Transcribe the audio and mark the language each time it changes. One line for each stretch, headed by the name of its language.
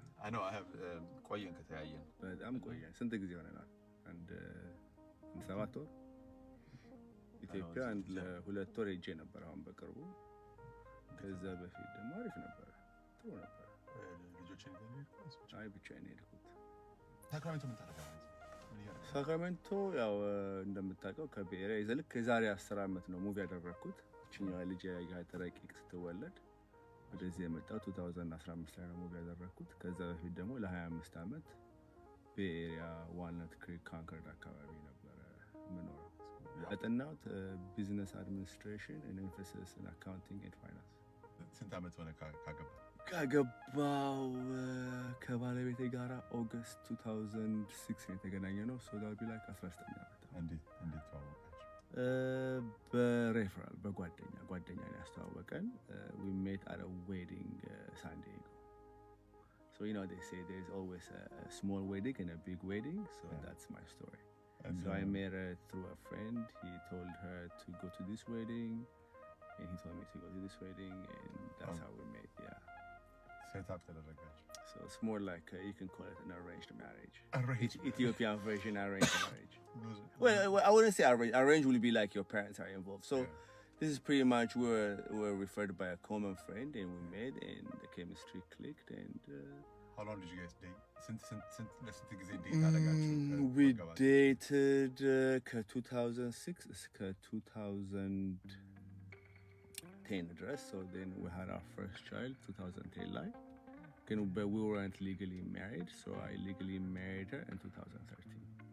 English: I know I have
Amharic: ቆየን ከተያየን በጣም ቆየን። ስንት ጊዜ ሆነናል? አንድ 7 ወር ኢትዮጵያ አንድ ለ2 ወር ሄጄ ነበር አሁን በቅርቡ። ከዛ በፊት ደግሞ አሪፍ ነበር፣ ጥሩ ነበር። ልጆችን አይ ብቻዬን ሄድኩት። ሳክራሜንቶ ምን ታደርጋለህ? ሳክራሜንቶ ያው እንደምታውቀው ከብሔራዊ ልክ የዛሬ 10 ዓመት ነው ሙቪ ያደረኩት። እቺኛዋ ልጅ ያተረቂቅ ስትወለድ ወደዚህ የመጣው 2015 ላይ ነው ሙቪ ያደረኩት። ከዛ በፊት ደግሞ ለ25 ዓመት በኤሪያ ዋልነት ክሪክ ካንከርድ አካባቢ ነበር የምኖረው። ያጠናሁት ቢዝነስ አድሚኒስትሬሽን
English: and emphasis in accounting and finance።
Amharic: ስንት ዓመት ሆነ ካገባው? ከባለቤቴ ጋራ ኦገስት 2006 የተገናኘ ነው።
English: ሶ ዳል ቢ ላይክ
Amharic: 19 ዓመት። እንዴት ተዋወቃችሁ? በሬፈራል ጓደኛ ነው ያስተዋወቀን።
English: we met at a wedding San Diego. So you know they say there's always a small wedding and a big wedding, so that's my story. And so I met her through a friend. He told her to go to this wedding and he told me to go to this wedding, and that's how we met. Set up
Amharic: ተደረጋችሁ?
English: So it's more like you can call it an arranged marriage. Ethiopian version arranged marriage. Well, I wouldn't say arranged. Arranged will be like your parents are involved. So this is pretty much we're referred by a common friend, and we met and the chemistry clicked. And how long did you guys date?
Amharic: Since ጊዜ date አደረጋችሁ?
English: We dated 2006 እስከ 2010 dress. So then we had our first child 2010 ላይ. But we weren't legally married, so I legally married her in 2013.